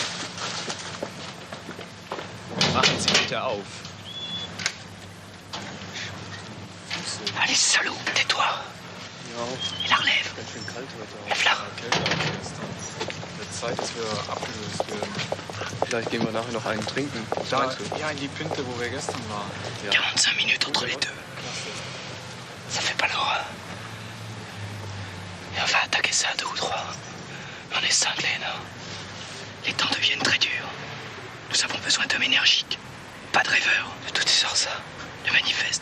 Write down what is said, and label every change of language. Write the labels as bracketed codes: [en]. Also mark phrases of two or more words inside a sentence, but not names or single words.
[de] Machen Sie bitte auf. [fr] Allez, salaud, tais-toi. Et la relève. Lève-la. [de] Wird Zeit, dass wir abgelöst werden. Vielleicht gehen wir nachher noch einen trinken. Da, ja, in die Pinte, wo wir gestern waren. Ja. [fr] 45 minutes entre les deux. Ça fait pas loin. Et on va attaquer ça à 2 ou 3. On est cinglés, non? Les temps deviennent très durs. Nous avons besoin d'hommes énergiques. Pas de rêveurs. De toutes ces sortes, ça. Le manifeste.